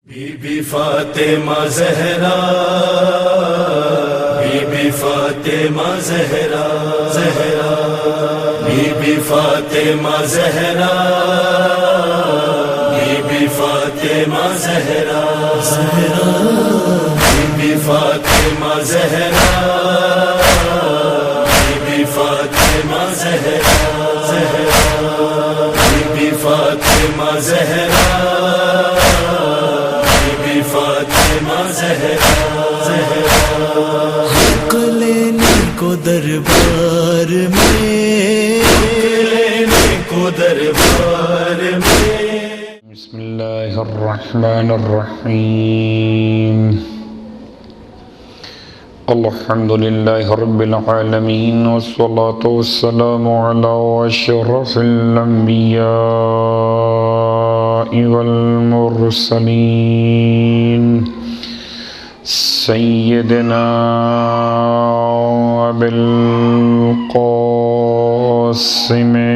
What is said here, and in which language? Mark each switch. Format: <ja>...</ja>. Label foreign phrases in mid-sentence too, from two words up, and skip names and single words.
<ur>بی بی فاطمہ زہرا، بی بی فاطمہ زہرا، زہرا بی بی فاطمہ زہرا، بی بی فاطمہ زہرا، زہرا بی بی فاطمہ زہرا، بی بی فاطمہ زہرا، زہرا بی بی فاطمہ زہرا، فاطمہ زہرا، زہرا حق لینے کو دربار میں، لینے کو دربار میں۔</ur> <ar>بسم اللہ الرحمن الرحیم، الحمد للہ رب العالمین، والصلاة والسلام علی اشرف الانبیاء والمرسلین، سیدنا ابی القاسم</ar>